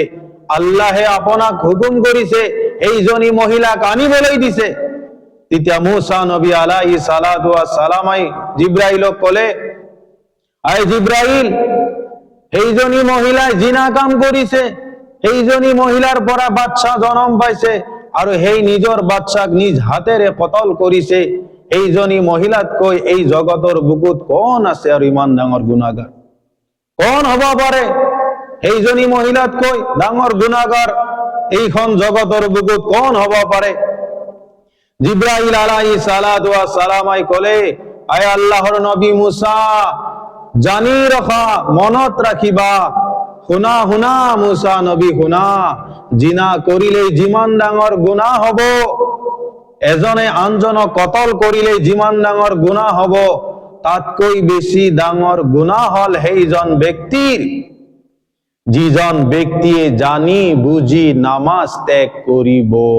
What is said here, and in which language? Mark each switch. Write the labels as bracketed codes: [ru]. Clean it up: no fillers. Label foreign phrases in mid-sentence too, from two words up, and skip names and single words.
[as] আল্লাহে আপোনাক হুকুম কৰিছে এইজনী মহিলাক আনিবলৈ দিছে। তেতিয়া মুসা নবী [ar] عليه الصلاة والسلام [as] জিবরাইলক কলে, আই জিবরাইল, এইজনী মহিলাই জিনা কাম কৰিছে, এইজনী মহিলাৰ পৰা বাচ্চা জন্ম পাইছে আৰু সেই নিজৰ বাচ্চাক নিজ হাতেৰে কতল কৰিছে। এইজনী মহিলাতকৈ এই জগতৰ বুকুত কোন আছে আৰু ইমান ডাঙৰ গুনাহগাৰ? কোন হব পাৰে এইজনী মহিলাতকৈ ডাঙৰ গুনাহগাৰ এইখন জগতৰ বুকুত কোন হব পাৰে? জিবরাইল [ar] عليه الصلاة والسلام [as] কলে, আয় আল্লাহৰ নবী মুসা, জানি ৰখা, মনত ৰাখিবা, শুনা শুনা মুসা নবী শুনা, জিনা কৰিলে যিমান ডাঙৰ গুনাহ হব, এজনে আনজনক কতল কৰিলে যিমান ডাঙৰ গুনাহ হব, তাতকৈ বেছি ডাঙৰ গুনাহ হল সেইজন ব্যক্তিৰ যিজন ব্যক্তিয়ে জানি বুজি নামাজ ত্যাগ কৰিব।